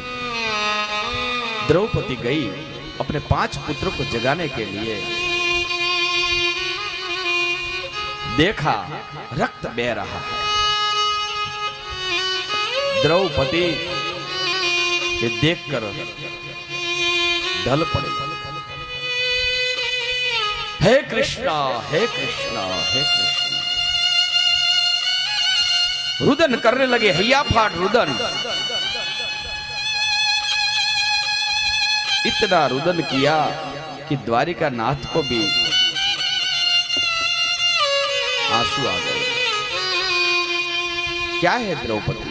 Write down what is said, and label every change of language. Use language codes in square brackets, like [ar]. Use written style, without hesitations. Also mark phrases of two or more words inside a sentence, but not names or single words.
[hi] द्रौपदी गई अपने 5 पुत्रों को जगाने के लिए। देखा रक्त बह रहा है। द्रौपदी ये देखकर ढल पड़ी। हे कृष्णा, हे कृष्णा, हे कृष्णा। रुदन करने लगे, हैया फाट रुदन। इतना रुदन किया कि द्वारिका नाथ को भी आंसू आ गए। क्या है द्रौपदी?